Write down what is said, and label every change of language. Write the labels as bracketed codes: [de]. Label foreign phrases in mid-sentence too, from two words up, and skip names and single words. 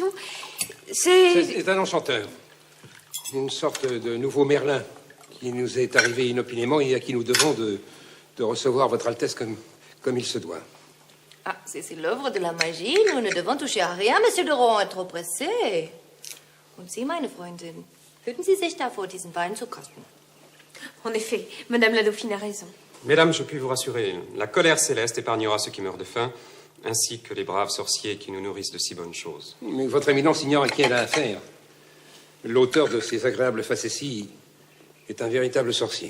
[fr] C'est un enchanteur. Une sorte de nouveau Merlin qui nous est arrivé inopinément et à qui nous devons de recevoir votre Altesse comme il se doit. Ah, c'est l'œuvre de la magie. Nous ne devons toucher à rien. Monsieur de Rohan est trop pressé. [de] Und Sie, meine Freundin, hüten Sie sich davor, diesen Wein zu kosten. [fr] En effet, Madame la Dauphine a raison. Mesdames, je puis vous rassurer, la colère céleste épargnera ceux qui meurent de faim, ainsi que les braves sorciers qui nous nourrissent de si bonnes choses. Mais votre éminence ignore à qui elle a affaire. L'auteur de ces agréables facéties est un véritable sorcier.